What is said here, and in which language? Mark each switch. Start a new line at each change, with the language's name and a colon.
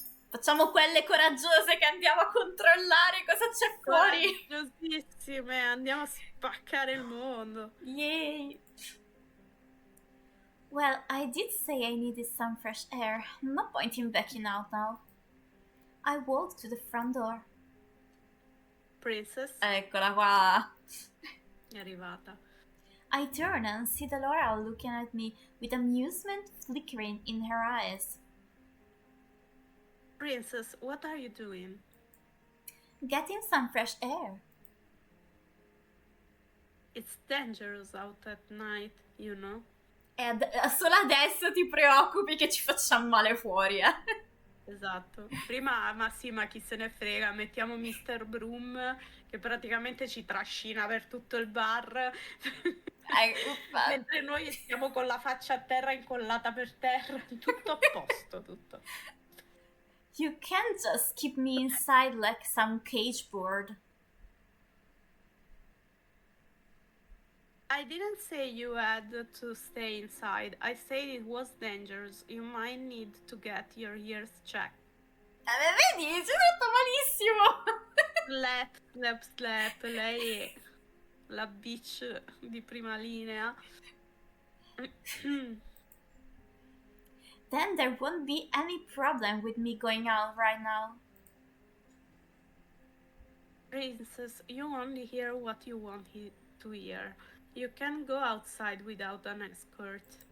Italian: Facciamo quelle coraggiose che andiamo a controllare cosa c'è fuori. Coraggiosissime, andiamo a spaccare il mondo. Yay.
English: Well, I did say I needed some fresh air. No point in backing out now. I walked to the front door. Princess
Italian: Eccola qua. è arrivata.
English: I turn and see Delora looking at me with amusement flickering in her eyes. Princess, what are you doing? Getting some fresh air. It's dangerous out at night, you know?
Italian: Solo adesso ti preoccupi che ci facciamo male fuori, eh? Esatto. Prima, ma sì, ma chi se ne frega, mettiamo Mr. Broom che praticamente ci trascina per tutto il bar, Uffa. mentre noi stiamo con la faccia a terra incollata per terra, tutto a posto, tutto.
English: You can't just keep me inside like some cage bird. I didn't say you had to stay inside. I said it was dangerous. You might need to get your ears checked.
Italian: Vedi, ci ho detto malissimo.
English: Slap, slap, slap.
Italian: Lei è la bitch di prima linea.
English: Then there won't be any problem with me going out right now. Princess, you only hear what you want to hear. You can go outside without an escort.